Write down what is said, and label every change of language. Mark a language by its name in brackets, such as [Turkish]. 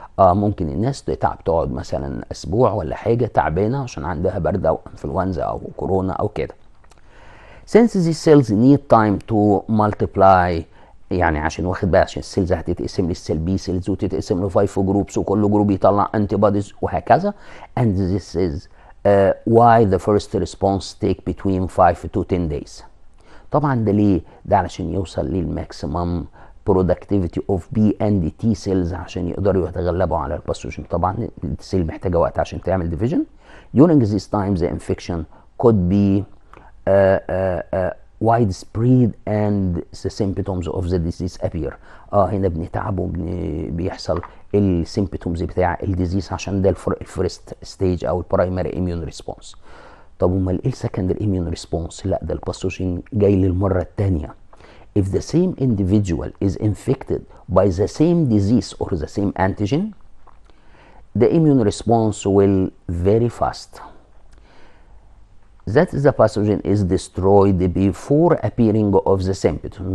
[Arabic] ممكن الناس تتعب، تقعد مثلا اسبوع ولا حاجة تعبانة عشان عندها برد او انفلونزا او كورونا او كده. [English] Since these cells need time to multiply، [Arabic] يعني عشان واخد بقى عشان السيلز هتتقسم للسيل بي سيلز وتتقسم ل 5 جروبس وكل جروب يطلع انتي بوديز وهكذا. [English] And this is why the first response take between 5 to 10 days. [Arabic] طبعا ده ليه؟ ده علشان يوصل للماكسيمم [English] productivity of B and T cells [Arabic] عشان يقدروا يتغلبوا على الباثوجين. طبعا السيل محتاجه وقت عشان تعمل division. [English] During this time the infection could be widespread and the symptoms of the disease appear. [Arabic] هنا بنتعب وبيحصل السيمبتومز بتاع الديزيز عشان ده الفيرست ستيج او البرايمري اميون ريسبونس. طب امال ايه السكندري اميون ريسبونس؟ لا ده الباثوجين جاي للمره الثانيه. [English] If the same individual is infected by the same disease or the same antigen, the immune response will very fast. That the pathogen is destroyed before appearing of the symptoms.